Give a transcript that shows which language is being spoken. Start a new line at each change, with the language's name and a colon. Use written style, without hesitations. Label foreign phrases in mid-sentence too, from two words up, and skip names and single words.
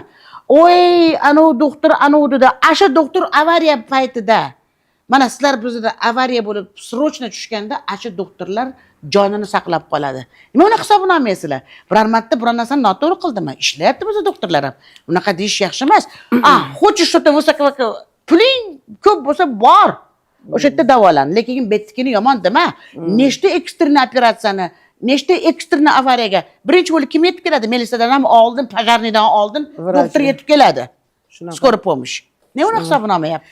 Uzbek: Oy, anov doktor anovda, asha doktor avariya paytida. Mana sizlar bizda avariya bo'lib, srochno tushganda asha doktorlar jonini saqlab qoladi. Nima uni hisobini olmaysizlar? Biror marta biror narsani noto'g'ri qildimi? Ishlayapti bizda doktorlar ham. Unaqa deyish yaxshi emas.
Russian: Хочешь что-то высоко,
Uzbek: puling ko'p bo'lsa bor. O'sha yerda davolan, lekin bettikini yomon dema. Nechta ekstrni operatsiyani, nechta ekstrni avariyaga birinchi bo'lib kim yetib keladi? Militsiyadan ham oldin, pojarnidan oldin doktor yetib keladi.
Russian: Скорая помощь.
Uzbek: Ne uni hisobini olmayapti?